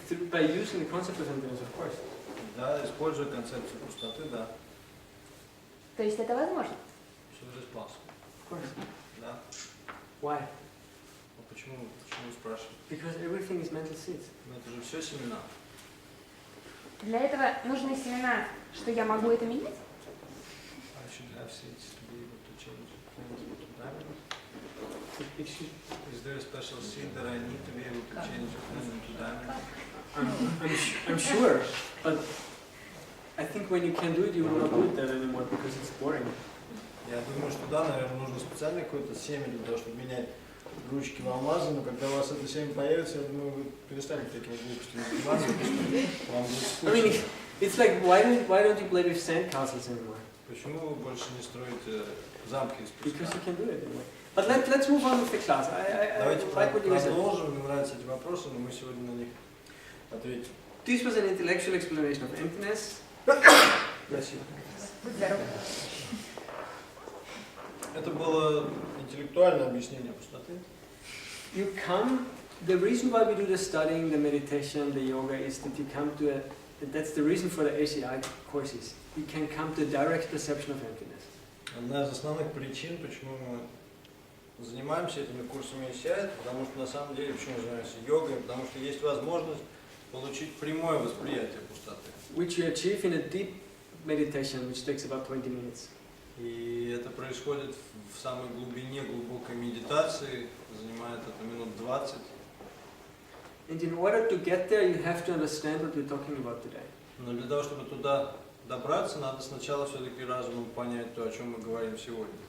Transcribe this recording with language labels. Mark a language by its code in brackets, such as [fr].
[en] By using the concept of emptiness, of course. [ru] Да, используя концепцию пустоты, да. То есть это возможно? Все же [en] possible. Of course. [ru] Да. [en] Why? [ru] А почему вы спрашиваете? [en] Because everything is mental seeds. [ru] Ну, это же все семена. Для этого нужны семена, что я могу это менять? [en] I should have seeds to be able to change plants into diamonds. Is there a special seed that I need to be able to change a plant into diamonds? I'm sure, but I think when you can do it, you will not do that anymore because it's boring. [ru] Я думаю, что да, наверное, нужно специально какое-то семя для того, чтобы менять ручки в алмазы, но когда у вас это семя появится, я думаю, вы перестанете такими глупостями заниматься, вам будет [en] I mean, [ru] скучно. [en] it's like why don't you play with sandcastles anymore? [ru] Почему вы больше не строите замки из [en] Because [ru] песка? [en] you can do it anyway. But let's move on with the class. I [ru] Давайте [en] like what you said. [ru] продолжим, мне нравятся эти вопросы, но мы сегодня на них ответим. [en] This was an intellectual explanation of emptiness. Bless you. [ru] Будь здоров. Это было интеллектуальное объяснение пустоты. [en] You come. The reason why we do the studying, the meditation, the yoga is that you come to a. That's the reason for the ACI courses. You can come to a direct perception of emptiness. [ru] Одна из основных причин, почему мы занимаемся этими курсами ACI, потому что на самом деле, почему мы занимаемся йогой, потому что есть возможность получить прямое восприятие пустоты. [en] Which you achieve in a deep meditation, which takes about 20 minutes. [ru] И это происходит в самой глубине глубокой медитации, занимает это минут 20. [en] And in order to get there, you have to understand what we're talking about today. [ru] Но для того, чтобы туда добраться, надо сначала все-таки разумом понять то, о чем мы говорим сегодня.